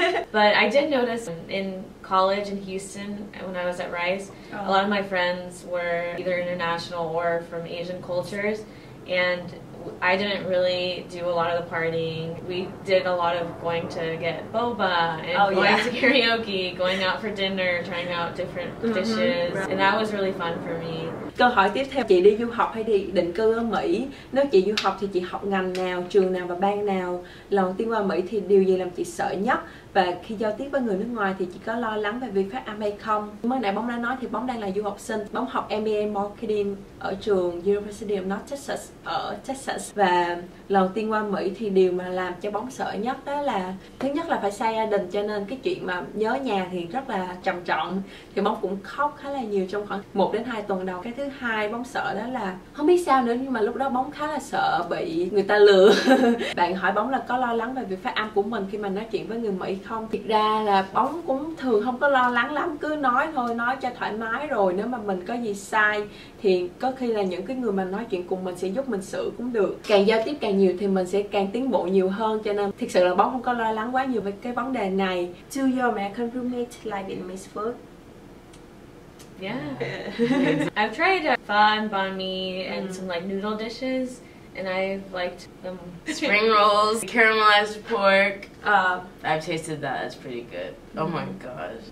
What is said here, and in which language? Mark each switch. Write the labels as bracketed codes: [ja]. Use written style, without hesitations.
[en] But I did notice in college in Houston, when I was at Rice, a lot of my friends were either international or from Asian cultures, and I didn't really do a lot of the partying. We did a lot of going to get boba and going to karaoke, going out for dinner, trying out different dishes, and that was really fun for me. [vi] Câu hỏi tiếp theo, chị đi du học hay đi định cư ở Mỹ? Nếu chị du học thì chị học ngành nào, trường nào và bang nào? Lần đầu tiên qua Mỹ thì điều gì làm chị sợ nhất? Và khi giao tiếp với người nước ngoài thì chị có lo lắng về việc phát âm hay không? Mới nãy Bóng đã nói thì Bóng đang là du học sinh. Bóng học MBA Marketing ở trường University of North Texas ở Texas. Và lần đầu tiên qua Mỹ thì điều mà làm cho Bóng sợ nhất đó là thứ nhất là phải xa gia đình, cho nên cái chuyện mà nhớ nhà thì rất là trầm trọng. Thì Bóng cũng khóc khá là nhiều trong khoảng 1 đến 2 tuần đầu. Cái thứ hai Bóng sợ đó là không biết sao nữa, nhưng mà lúc đó Bóng khá là sợ bị người ta lừa. Bạn hỏi Bóng là có lo lắng về việc phát âm của mình khi mà nói chuyện với người Mỹ không? Thực ra là Bóng cũng thường không có lo lắng lắm, cứ nói thôi, nói cho thoải mái, rồi nếu mà mình có gì sai thì có khi là những cái người mà nói chuyện cùng mình sẽ giúp mình sửa cũng được. Càng giao tiếp càng nhiều thì mình sẽ càng tiến bộ nhiều hơn, cho nên thực sự là Bóng không có lo lắng quá nhiều về cái vấn đề này. [en] Do your American roommate like Vietnamese food? Yeah. I've tried pho and banh mi and some like noodle dishes, and I've liked them. Spring rolls, caramelized pork. I've tasted that. It's pretty good. Oh my gosh.